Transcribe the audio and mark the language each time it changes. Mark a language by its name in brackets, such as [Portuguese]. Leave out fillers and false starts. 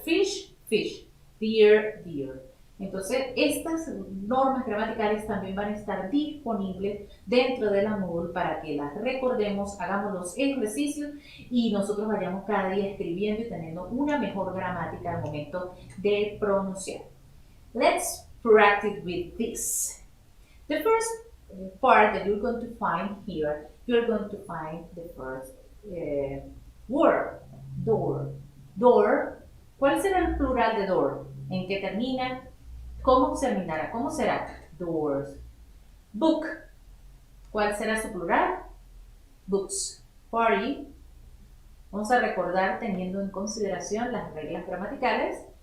[English] Fish, fish. Dear, dear. [Spanish] Entonces, estas normas gramaticales también van a estar disponibles dentro de la Moodle para que las recordemos, hagamos los ejercicios y nosotros vayamos cada día escribiendo y teniendo una mejor gramática al momento de pronunciar. [English] Let's practice with this. The first part that you're going to find here, you're going to find the first word, door. Door. [Spanish] ¿Cuál será el plural de door? ¿En qué termina? ¿Cómo terminará? ¿Cómo será? Doors. Book. ¿Cuál será su plural? Books. Party. Vamos a recordar teniendo en consideración las reglas gramaticales.